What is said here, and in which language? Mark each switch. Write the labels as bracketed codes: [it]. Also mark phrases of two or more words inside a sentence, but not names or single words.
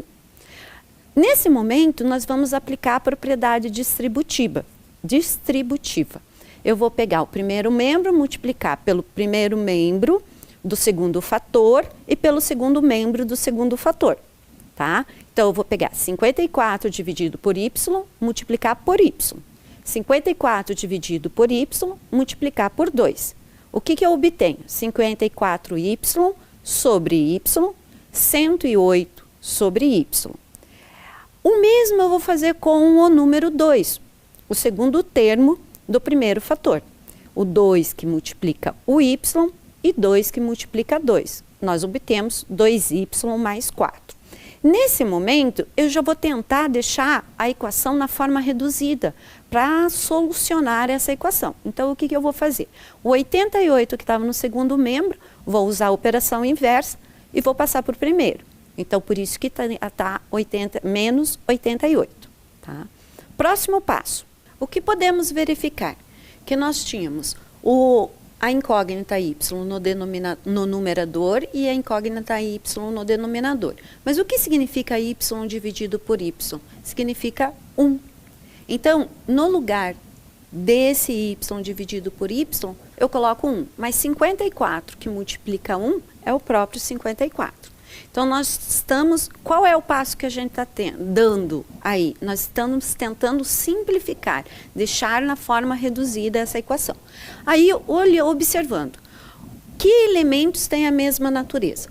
[pt] Nesse momento, nós vamos aplicar a propriedade distributiva. Eu vou pegar o primeiro membro, multiplicar pelo primeiro membro do segundo fator e pelo segundo membro do segundo fator, tá? Então, eu vou pegar 54 dividido por y, multiplicar por y. 54 dividido por y, multiplicar por 2. O que eu obtenho? 54y sobre y, 108 sobre y. O mesmo eu vou fazer com o número 2, o segundo termo do primeiro fator. O 2 que multiplica o y e 2 que multiplica 2. Nós obtemos 2y mais 4. Nesse momento, eu já vou tentar deixar a equação na forma reduzida para solucionar essa equação. Então, o que eu vou fazer? O 88 que estava no segundo membro, vou usar a operação inversa e vou passar por primeiro. Então, por isso que está menos 88. Tá? Próximo passo. O que podemos verificar? Que nós tínhamos a incógnita y no numerador e a incógnita y no denominador. Mas o que significa y dividido por y? Significa 1. Então, no lugar desse y dividido por y, eu coloco 1. Mas 54 que multiplica 1 é o próprio 54. Então, qual é o passo que a gente está dando aí? Nós estamos tentando simplificar, deixar na forma reduzida essa equação. Aí, observando, que elementos têm a mesma natureza?